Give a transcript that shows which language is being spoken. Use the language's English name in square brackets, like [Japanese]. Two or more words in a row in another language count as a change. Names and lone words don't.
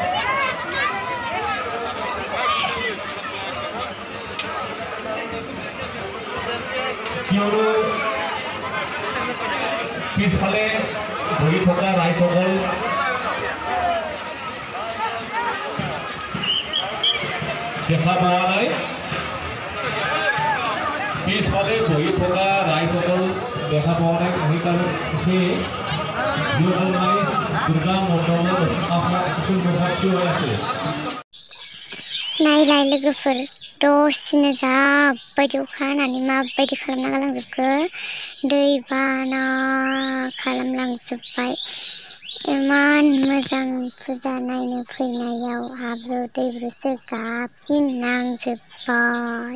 [Assamese] কিয়নো পিছফালে বহি থকা ৰাইজসকল দেখা পোৱা নাই। পিছফালে বহি থকা ৰাইজসকল দেখা পোৱা নাই, সেইকাৰণে সেই দুৰ্গা মণ্ডপত সম্মুখত থিয় হৈ আছে। [Bodo] नायलाय लोगोफोर, दसेनो जाबायदि अखा हानानै माबायदि खालामना गालांजोबखो, दैबाना खालामलांजोब्बाय। इमान मोजां फुजा नायनो फैनायाव हाब्रु दैब्रुसो गाबफिननांजोब्बाय।